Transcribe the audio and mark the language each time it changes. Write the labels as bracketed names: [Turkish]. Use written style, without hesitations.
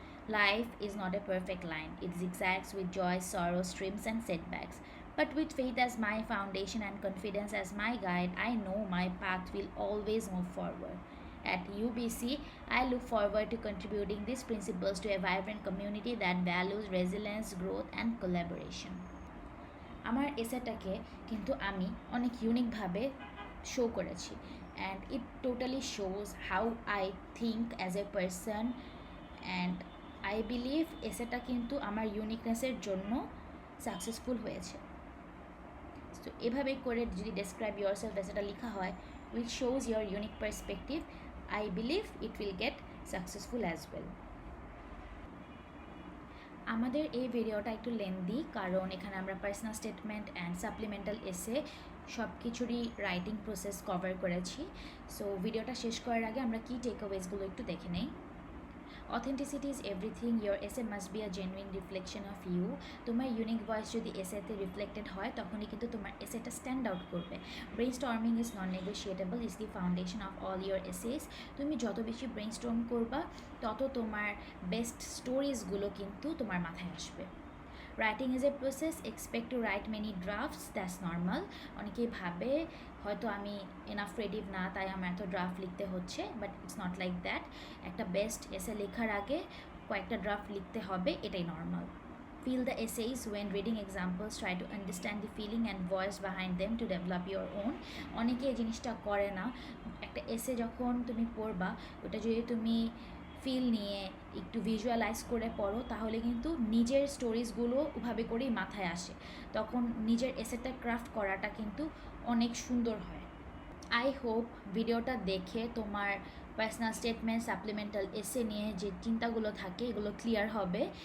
[English] Life is not a perfect line. It zigzags with joy, sorrow, streams, and setbacks. But with faith as my foundation and confidence as my guide, I know my path will always move forward. At UBC, I look forward to contributing these principles to a vibrant community that values resilience, growth, and collaboration. [Bangla] আমার এসেটাকে কিন্তু আমি অনেক ইউনিকভাবে show করেছি, [English] and it totally shows how I think as a person, and I believe [Bangla] এসেটা কিন্তু আমার ইউনিকনেসের জন্য successful হয়েছে। তো এভাবে করে যদি [English] Describe your self এসেটা লেখা হয় which shows your unique perspective, I believe it will get successful as well. [Bangla] আমাদের এই ভিডিওটা একটু লেন্দি, কারণ এখানে আমরা পার্সোনাল স্টেটমেন্ট অ্যান্ড সাপ্লিমেন্টাল এসে সব কিছুরই রাইটিং প্রসেস কভার করেছি। সো ভিডিওটা শেষ করার আগে আমরা কি টেকঅ্যাওয়েজগুলো একটু দেখে নেই। [English] Authenticity is everything. Your essay must be a genuine reflection of you. [Bangla] তোমার ইউনিক ভয়েস যদি এসেতে রিফ্লেক্টেড হয় তখনই কিন্তু তোমার এসেটা স্ট্যান্ড আউট করবে। [English] Brainstorming is non negotiable, is the foundation of all your essays. [Bangla] তুমি যত বেশি ব্রেইনস্টর্ম করবা তত তোমার বেস্ট স্টোরিজগুলো কিন্তু তোমার মাথায় আসবে। [English] Writing is a process, expect to write many drafts, that's normal. [Bangla] অনেকেই ভাবে হয়তো আমি এনাফ ক্রিয়েটিভ না, তাই আমার এত ড্রাফট লিখতে হচ্ছে, [English] But it's not like that. [Bangla] একটা বেস্ট এসে লেখার আগে কয়েকটা ড্রাফট লিখতে হবে, এটাই normal. [English] Feel the essays when reading examples, try to understand the feeling and voice behind them to develop your own. [Bangla] অনেকে এই জিনিসটা করে না। একটা এসে যখন তুমি পড়বা, ওটা যদি তুমি ফিল নিয়ে একটু ভিজুয়ালাইজ করে পড়ো, তাহলে কিন্তু নিজের স্টোরিজগুলো ওভাবে করেই মাথায় আসে, তখন নিজের এসেটা ক্রাফট করাটা কিন্তু অনেক সুন্দর হয়। [English] I hope [Bangla] ভিডিওটা দেখে তোমার পার্সোনাল স্টেটমেন্ট, সাপ্লিমেন্টাল এসে নিয়ে যে চিন্তাগুলো থাকে এগুলো ক্লিয়ার হবে।